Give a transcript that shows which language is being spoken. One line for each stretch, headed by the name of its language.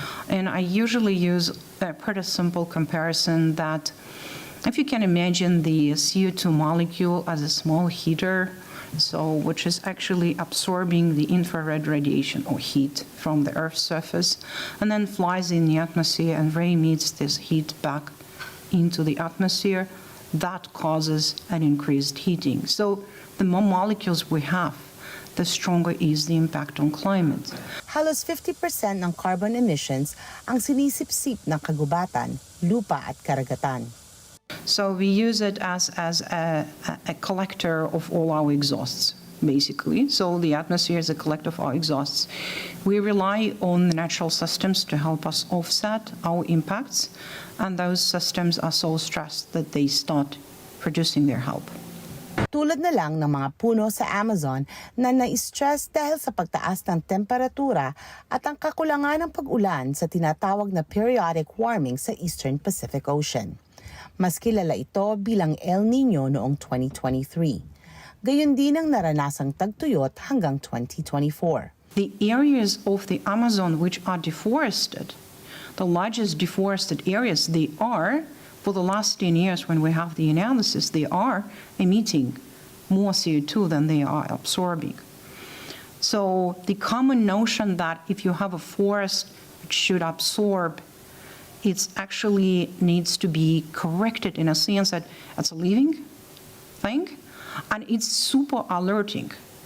English: And I usually use a pretty simple comparison that if you can imagine the CO2 molecule as a small heater, which is actually absorbing the infrared radiation or heat from the Earth's surface and then flies in the atmosphere and re-emits this heat back into the atmosphere, that causes an increased heating. So the more molecules we have, the stronger is the impact on climate.
Filipino: Halos 50% ng carbon emissions ang sinisipsip ng kagubatan, lupa at karagatan.
English: So we use it as a collector of all our exhausts, basically. So the atmosphere is a collector of our exhausts. We rely on the natural systems to help us offset our impacts, and those systems are so stressed that they start producing their help.
Filipino: Tulad na lang ng mga puno sa Amazon na na-stress dahil sa pagtaas ng temperatura at ang kakulangan ng pag-ulan sa tinatawag na periodic warming sa Eastern Pacific Ocean. Mas kilala ito bilang El Niño noong 2023. Gayon din ang naranasang tagtuyot hanggang 2024.
English: The areas of the Amazon which are deforested, the largest deforested areas, they are, for the last 10 years when we have the analysis, they are emitting more CO2 than they are absorbing. So the common notion that if you have a forest, it should absorb, it actually needs to be corrected in a sense that it's a living thing, and it's super alerting.